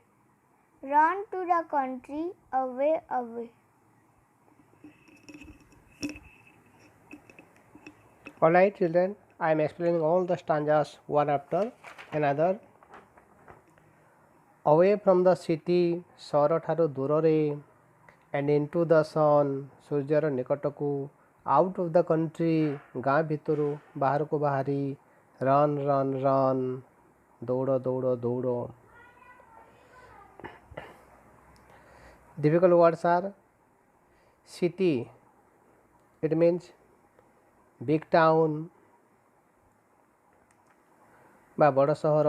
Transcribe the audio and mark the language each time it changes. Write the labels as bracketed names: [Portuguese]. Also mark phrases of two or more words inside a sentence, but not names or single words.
[English] Run to the country, away, away. Alright children, I am explaining all the stanzas one after another. Away from the city, [Odia] ସହର ଠାରୁ ଦୂରରେ, [English] and into the sun, [Odia] ସୂର୍ଯ୍ୟର ନିକଟକୁ, [English] out of the country, [Odia] ଗାଁ ଭିତରୁ ବାହାରକୁ ବାହାରି, [English] run, run, run, [Odia] ଦୌଡ଼, ଦୌଡ଼, ଦୌଡ଼. [English] Difficult words are city, it means big town [Odia] ବା ବଡ଼ ସହର.